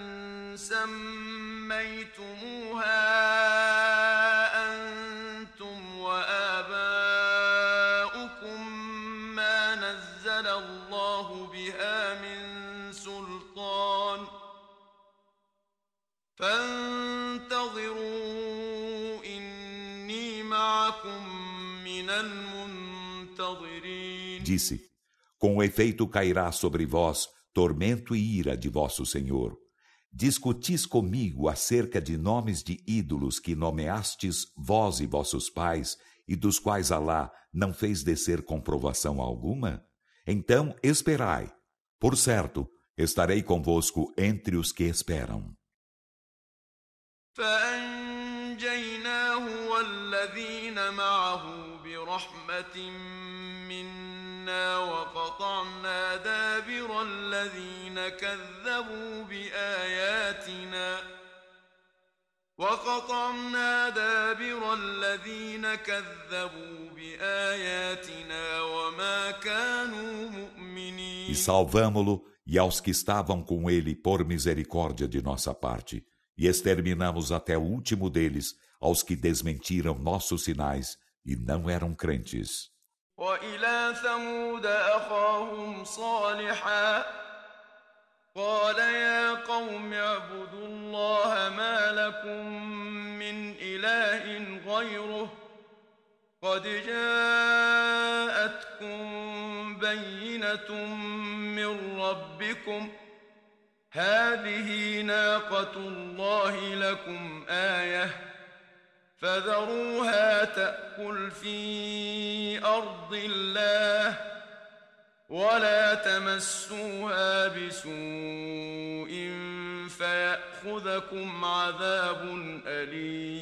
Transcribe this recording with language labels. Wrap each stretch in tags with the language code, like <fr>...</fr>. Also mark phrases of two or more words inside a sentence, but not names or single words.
<ar>سميتموها أنتم وآباؤكم ما نزل الله بها من سلطان فانتظروا معكم من المنتظرين.</ar> <pt>Disse: com efeito cairá sobre vós tormento e ira de vosso Senhor. Discutis comigo acerca de nomes de ídolos que nomeastes vós e vossos pais, e dos quais Alá não fez descer comprovação alguma? Então esperai. Por certo, estarei convosco entre os que esperam.</pt> <ar>فأنجيناه والذين معه برحمة منا وقطعنا دابر الذين كذبوا بآياتنا وما كانوا مؤمنين.</ar> <pt>E salvamo-lo e aos que estavam com ele por misericórdia de nossa parte, e exterminamos até o último deles, aos que desmentiram nossos sinais e não eram crentes.</pt> <ar>وإلى ثمود أخاهم صالحا قال يا قوم اعبدوا الله ما لكم من إله غيره قد جاءتكم بينة من ربكم هذه ناقة الله لكم آية فذروها تأكل في أرض الله ولا تمسوها بسوء فيأخذكم عذاب أليم.</ar>